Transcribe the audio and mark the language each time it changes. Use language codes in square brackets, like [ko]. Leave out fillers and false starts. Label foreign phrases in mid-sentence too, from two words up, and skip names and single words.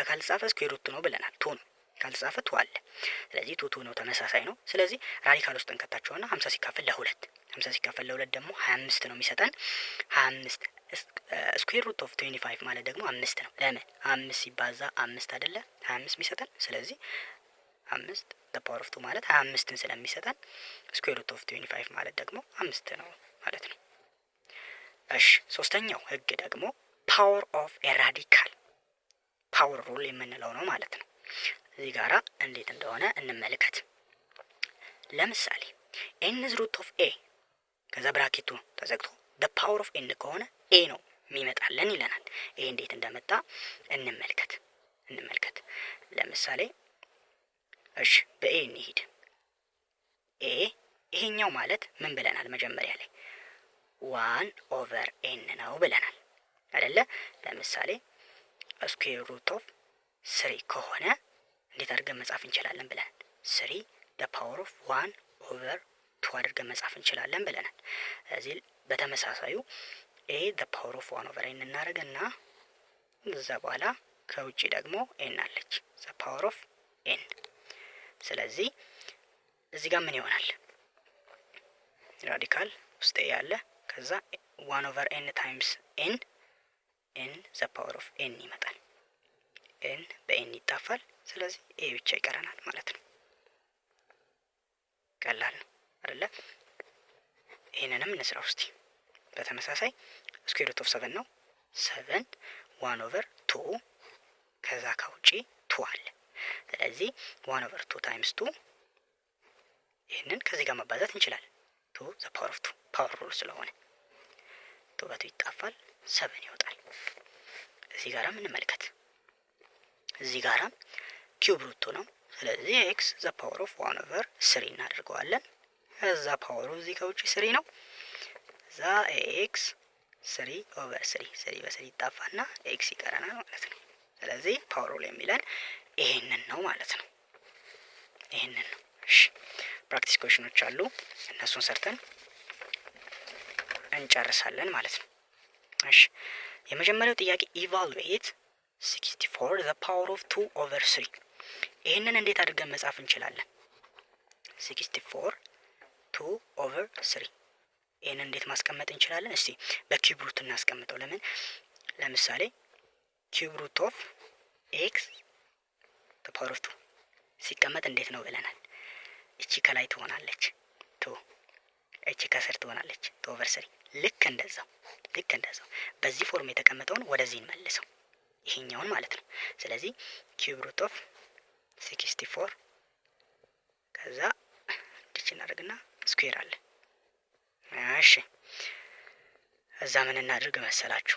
[am] ካልተጻፈ [en] square root [am] ነው ብለናል፣ 2 ነው። ካልተጻፈ 2 አለ። ስለዚህ 2 ነው፣ ተመሳሳይ ነው። ስለዚህ ራዲካል ውስጥ እንከታቸውና 50 ሲካፈል ለ2 50 ሲካፈል ለ2 ደግሞ 25 ነው የሚሰጠን። 25 [en] square root of [am] 25 ማለት ደግሞ 5 ነው። ለምን 5 ሲባዛ 5 አይደለ 25 የሚሰጠን። ስለዚህ 5 [en] the power [am] of 2 ማለት 25ን ስለሚሰጠን [en] square root of [am] 25 ማለት ደግሞ 5 ነው ማለት ነው። እሺ ሶስተኛው ህግ ደግሞ [en] power of a radical power rule [am] የምንለው ነው ማለት ነው። እዚህ ጋራ እንዴት እንደሆነ እንመልከት። ለምሳሌ [en] n is root of a [am] ከዛ ብራኬቱ ተዘግቶ [en] the power of n [am] ከሆነ ኤ ነው የሚመጣልን ይለናል። ይሄ እንዴት እንደመጣ እንመልከት። ለምሳሌ እሺ በኤ እንሂድ። ኤ ይሄኛው ማለት ምን ብለናል? መጀመሪያ ላይ 1/n ነው ብለናል አይደለ? ለምሳሌ [en] square root of [am] 3 ከሆነ እንዴት አድርገን መጻፍ እንችላለን ብለናል? 3 [en] the power of [am] 1/2 አድርገን መጻፍ እንችላለን ብለናል። ስለዚህ በተመሳሳዩ a [en] the power of [am] 1/n እናደርግና እዛ በኋላ ከውጪ ደግሞ n አለች [en] the power of n። [am] ስለዚህ እዚህ ጋር ምን ይሆናል? ራዲካል ውስጥ ያለ ከዛ 1/n ታይምስ n [en] the power of n [am] ይመጣል። n በn ይጣፋል። ስለዚህ a ብቻ ይቀረናል ማለት ነው። ቀላል ነው አይደለ? ይሄንንም እንስራው እስቲ። በተመሳሳይ [en] square root of [am] 7 ነው። 7 1/2 ከዛ ከውጪ 2 አለ። ስለዚህ 1/2 ታይምስ 2 ይሄንን ከዚህ ጋር ማባዛት እንችላለን። 2 [en] the power of [am] 2 [en] power rule [am] ስለሆነ 2 በ2 ይጣፋል 7 ይወጣል። እዚህ ጋራ እንመልከት። እዚህ ጋራ [en] cube root [am] ነው። ስለዚህ x [en] the power of [am] 1/3 እናደርገዋለን። እዛ ፓወሩ እዚህ ከውጪ 3 ነው። እዛ x 3/3 3 በ3 ይጣፋና x ይቀረናል ማለት ነው። ስለዚህ [en] power rule [am] የሚለን ይሄንን ነው ማለት ነው። ይሄንን ነው። እሺ [en] practice questions [am] አሉ። እነሱን ሰርተን እንጨርሳለን ማለት ነው። እሺ የመጀመሪያው ጥያቄ ኢቫሉዌት 64 [en] the power of [am] 2/3 ይሄንን እንዴት አድርገን መጻፍ እንችላለን? 64 2/3 ይሄንን እንዴት ማስቀመጥ እንችላለን? እስቲ በኪዩብ ሩት እናስቀምጠው። ለምሳሌ [en] cube root of [am] x [en] the power of [am] 2 ሲቀመጥ እንዴት ነው ብለናል? እቺ ከላይ ትሆናለች 2 እቺ ከስር ትሆናለች 2/3 ልክ እንደዛው በዚህ ፎርም የተቀመጠውን ወደዚህ እንመልሰው ይሄኛውን ማለት ነው። ስለዚህ [en] cube root of [am] 64 ከዛ ዲች እናደርግና ስኩዌር አለ። እሺ እዛ ምን እናድርግ መሰላችሁ?